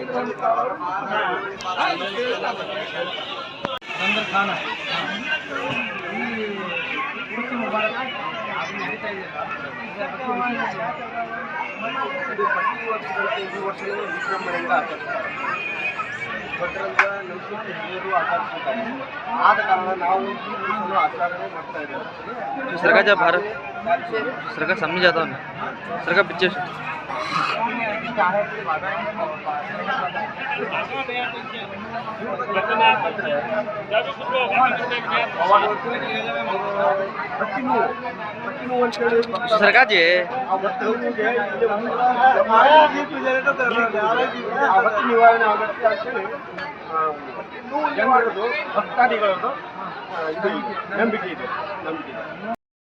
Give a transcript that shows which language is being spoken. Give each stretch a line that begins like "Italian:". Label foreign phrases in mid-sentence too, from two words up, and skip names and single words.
Kannada: ಬಂದರ್ ಖಾನ ಈ ಕುರ್ಸಿ ಮುಬಾರಕ್ ಅದು ನಡೀತಾ ಇದೆಯಲ್ಲ, ಇದು ಪ್ರತಿ ವರ್ಷಗಳು ವಿಜೃಂಭಣೆಯಿಂದ ಆಚರಿಸ್ತಾರೆ. ಭಟ್ರಂಗ ನರಸಿಂಹ ಹಿರಿಯರು ಆಚರಿಸುತ್ತಾರೆ. ಆದ ಕಾರಣ ನಾವು ಈ ದಿವಸವನ್ನು ಆಚರಣೆ ಮಾಡ್ತಾ ಇದ್ದೇವೆ. सरका जब भारत सरका समझ जाता हूँ सरका पीछे से सरका जी ನಿವಾರಣೆ ಆಗುತ್ತೆ ಅಂತೇಳಿ ಭಕ್ತಾದಿಗಳದ್ದು ಇದು ನಂಬಿಕೆ ಇದೆ.